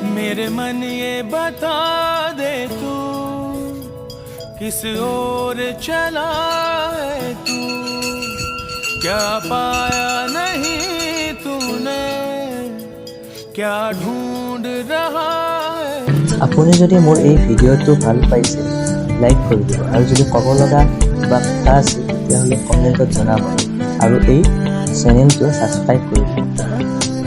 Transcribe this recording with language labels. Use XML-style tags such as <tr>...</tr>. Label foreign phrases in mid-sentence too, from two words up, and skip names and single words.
<hi>मेरे मन ये बता दे तू किस ओर चला है तू क्या पाया नहीं तूने क्या ढूंढ रहा है</hi> <as>আপুনি যদি মোৰ এই ভিডিঅ'টো ভাল পাইছে লাইক কৰি দিব আৰু যদি ক'ব লগা কিবা কথা আছে তেতিয়াহ'লে কমেণ্টত জনাব আৰু এই চেনেলটো ছাবস্ক্ৰাইব কৰি দিব</as>